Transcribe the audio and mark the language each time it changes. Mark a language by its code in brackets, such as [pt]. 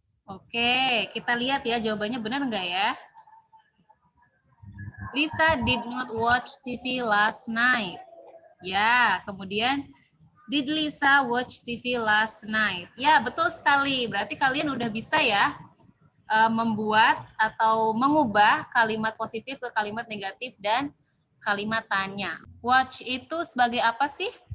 [id] Oke, kita lihat ya jawabannya benar nggak ya? [en] Lisa did not watch TV last night. [id] Ya, kemudian [en] did Lisa watch TV last night? [id] Ya, betul sekali. Berarti kalian udah bisa ya membuat atau mengubah kalimat positif ke kalimat negatif dan kalimat tanya. Watch itu sebagai apa sih?